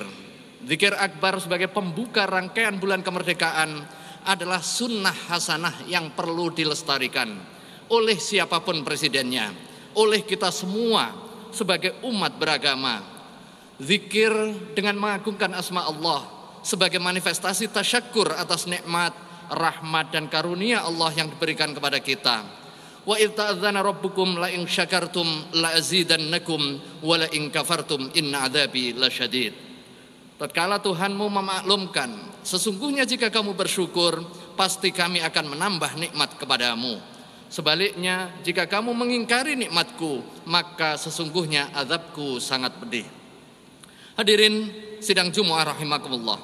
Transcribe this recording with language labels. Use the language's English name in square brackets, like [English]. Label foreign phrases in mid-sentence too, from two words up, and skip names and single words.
[Indonesian] Zikir akbar sebagai pembuka rangkaian bulan kemerdekaan adalah sunnah hasanah yang perlu dilestarikan oleh siapapun presidennya, oleh kita semua sebagai umat beragama. Zikir dengan mengagungkan asma Allah sebagai manifestasi tasyakur atas nikmat, rahmat dan karunia Allah yang diberikan kepada kita. [Arabic] وإذ تأذن ربكم لئن شكرتم لأزيدنكم ولئن كفرتم إن عذابي لشديد. [Indonesian] Tatkala Tuhanmu memaklumkan, sesungguhnya jika kamu bersyukur, pasti kami akan menambah nikmat kepadamu. Sebaliknya, jika kamu mengingkari nikmatku, maka sesungguhnya azabku sangat pedih. Hadirin sidang Jumat rahimakumullah.